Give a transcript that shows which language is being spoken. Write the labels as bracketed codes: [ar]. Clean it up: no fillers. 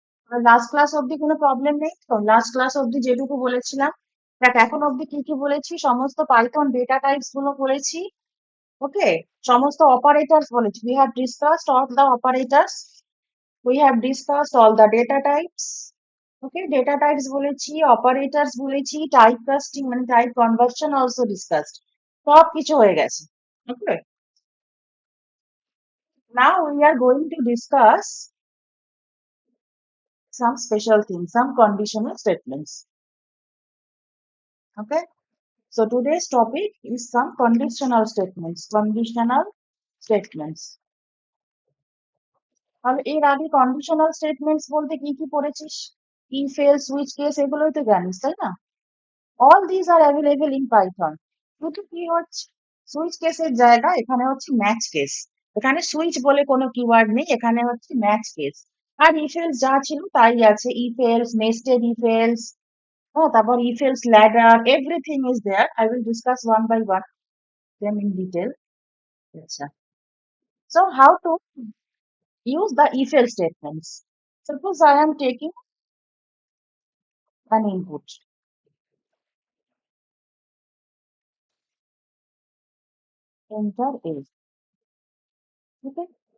[bn] আর last class অব্দি কোনো problem নেই তো? লাস্ট ক্লাস অব্দি যেটুকু বলেছিলাম, দেখ এখন অব্দি কি কি বলেছি, সমস্ত পাইথন ডেটা টাইপস গুলো বলেছি। ওকে, সমস্ত অপারেটরস বলেছি। [en] We have discussed all the operators. We have discussed all the data types. [bn] Okay, data types বলেছি, অপারেটরস বলেছি, টাইপ কাস্টিং মানে টাইপ কনভার্সন [en] Also discussed. [bn] সব কিছু হয়ে গেছে। [en] Okay, now we are going to discuss some special things, some conditional statements. Okay, so today's topic is some conditional statements. Conditional statements. [bn] আর এর আগে conditional statements বলতে কি কি পড়েছিস? ইফ এলস সুইচ কেস এগুলোই তো জানিস, তাই না? [en] All this are available in Python. [bn] শুধু কি হচ্ছে, সুইচ কেসের জায়গা এখানে হচ্ছে ম্যাচ কেস। এখানে সুইচ বলে কোনো কিওয়ার্ড নেই, এখানে হচ্ছে match case. আর if else যা ছিল তাই আছে, if else, nested if else, হ্যাঁ, তারপর if else ladder, [en] Everything is there. I will discuss one by one them in detail. [bn] আচ্ছা, [en] So how to use the if else statements. Suppose I am taking an input. Enter A. Okay.